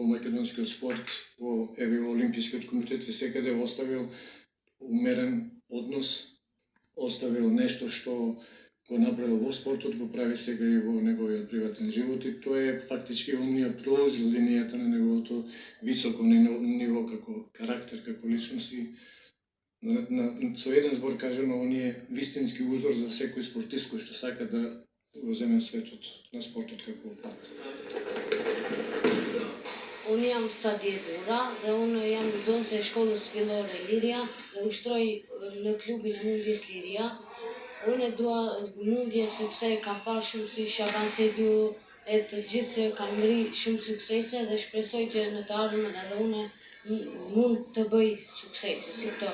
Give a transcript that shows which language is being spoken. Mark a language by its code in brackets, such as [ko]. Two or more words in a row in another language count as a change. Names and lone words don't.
[mk] македонскиот спорт, во Олимпискиот комитет и секаде оставил умерен однос, оставил нешто што го направил во спортот, го прави сега и во неговиот приватен живот и тоа е фактички оние продолжил линијата на неговото високо ниво како карактер, како личност и со еден збор кажано, он е вистински узор за секој спортист кој што сака да го земе светот на спортот како пат. [sq] Unë jam sa djetura dhe unë jam nxënëse e shkollës fillore Liria dhe ushtroj në klubin e mundjes Liria. Unë e dua mundje sepse kam parë shumë si Shaban Sediu e të gjithë që kanë ngri shumë suksese dhe shpresoj që në të ardhmen edhe unë mund të bëj suksese si këto.